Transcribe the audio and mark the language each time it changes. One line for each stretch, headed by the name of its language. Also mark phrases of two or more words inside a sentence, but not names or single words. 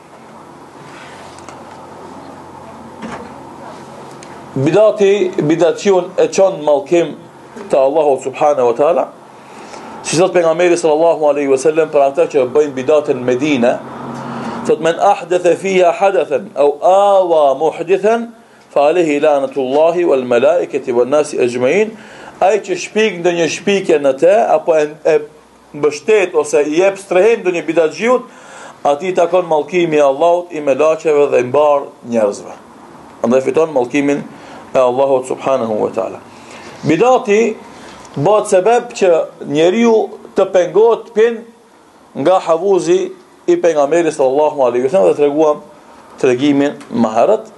Albanian: Bidatxiu e çon mallkim te Allahu
Arabic: سبحانه وتعالى.
Albanian: Si thot pejgamberi
Arabic: صلى الله عليه وسلم
Albanian: për ata që bëjnë bidatën në Medinë, thot
Arabic: من أحدث فيها حدثا أو آوى محدثا فعليه لعنة الله والملائكة والناس أجمعين,
Albanian: ai që shpik ndonjë shpikje në të apo e mbështet ose i jep strehim ndonjë bidatxhiut, atij takon mallkimi i Allahut, i melaqeve dhe i mbar njerëzve. Andaj fiton mallkimin e Allahut
Arabic: سبحانه وتعالى.
Albanian: Bidati bëhet sebeb që njeriu të pengohet pin nga havuzi i pejgamberit
Arabic: صلى الله عليه وسلم
Albanian: dhe treguam tregimin më herët.